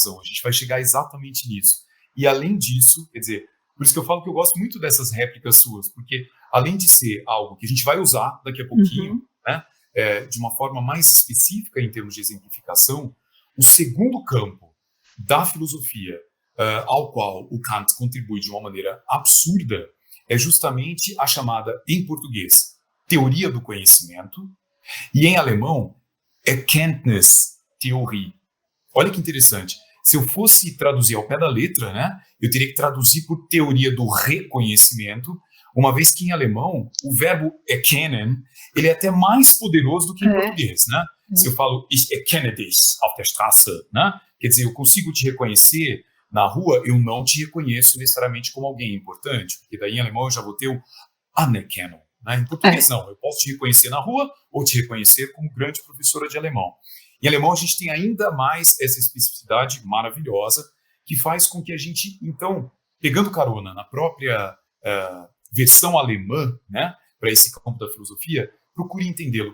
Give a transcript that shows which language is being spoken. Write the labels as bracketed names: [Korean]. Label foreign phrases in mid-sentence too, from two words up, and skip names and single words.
[Portuguese] A gente vai chegar exatamente nisso. E, além disso, quer dizer, por isso que eu falo que eu gosto muito dessas réplicas suas, porque, além de ser algo que a gente vai usar daqui a pouquinho, né, de uma forma mais específica em termos de exemplificação, o segundo campo da filosofia ao qual o Kant contribui de uma maneira absurda é justamente a chamada, em português, teoria do conhecimento, e em alemão, Erkenntnistheorie. Olha que interessante. Se eu fosse traduzir ao pé da letra, né, eu teria que traduzir por teoria do reconhecimento, uma vez que em alemão o verbo erkennen, ele é até mais poderoso do que em português, né? Se eu falo [German] ich erkenne dich auf der Straße, [Portuguese] né? Quer dizer, eu consigo te reconhecer na rua, eu não te reconheço necessariamente como alguém importante, porque daí em alemão eu já vou ter o Anerkennung, né? Em português não, eu posso te reconhecer na rua ou te reconhecer como grande professora de alemão. Em alemão a gente tem ainda mais essa especificidade maravilhosa que faz com que a gente, então, pegando carona na própria versão alemã, né, para esse campo da filosofia, procure entendê-lo.